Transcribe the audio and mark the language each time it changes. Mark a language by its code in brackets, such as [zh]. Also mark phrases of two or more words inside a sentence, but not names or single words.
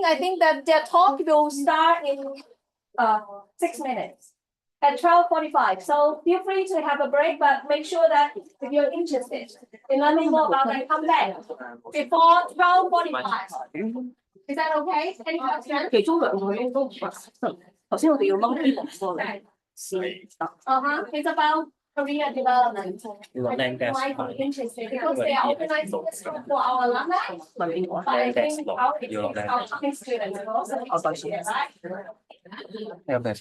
[en] I think that their talk will start in 6 minutes at 12:45. So feel free to have a break, but make sure that if you're interested in learning more about it, come back before 12:45. Is that okay? Any questions? [yue] 其中兩個咧都頭先我哋要掹啲落嚟先得。 [en] It's about career development. Learning that's Might be interested because they are organizing this for our alumni. [yue] 問邊個？ [en] But I think our coming students will also appreciate, right? [yue] 有咩？